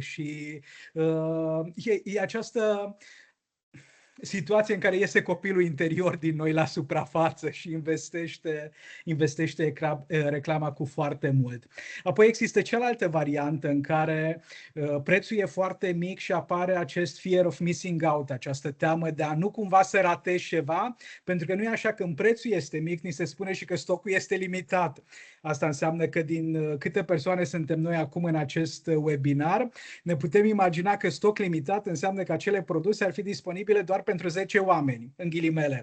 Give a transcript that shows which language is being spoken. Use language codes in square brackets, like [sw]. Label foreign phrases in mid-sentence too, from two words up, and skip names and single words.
[ro] Și e această situație în care iese copilul interior din noi la suprafață și investește reclama cu foarte mult. Apoi există cealaltă variantă în care prețul e foarte mic și apare acest [en] fear of missing out, [ro] această teamă de a nu cumva să ratezi ceva, pentru că nu e așa, când prețul este mic, ni se spune și că stocul este limitat. Asta înseamnă că din câte persoane suntem noi acum în acest webinar, ne putem imagina că stoc limitat înseamnă că acele produse ar fi disponibile doar pentru 10 oameni, în ghilimele.